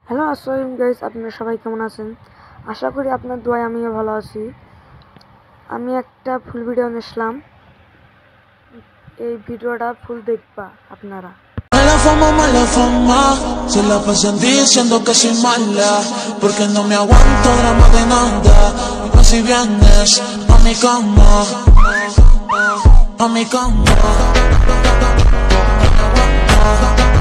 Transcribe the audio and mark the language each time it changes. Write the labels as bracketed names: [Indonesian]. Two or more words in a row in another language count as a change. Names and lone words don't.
[Bangla] হ্যালো আসসালামু গাইস, আপনারা সবাই কেমন আছেন? আশা করি আপনার দোয়ায় আমিও ভালো আছি। আমি একটা ফুল ভিডিও নিয়েছিলাম, এই ভিডিওটা ফুল দেখবা আপনারা। [Spanish] Mala fama, se la pasan diciendo que soy mala, porque no me aguanto drama de nada. Pues si vienes a mi cama, a mi cama, no me aguanto.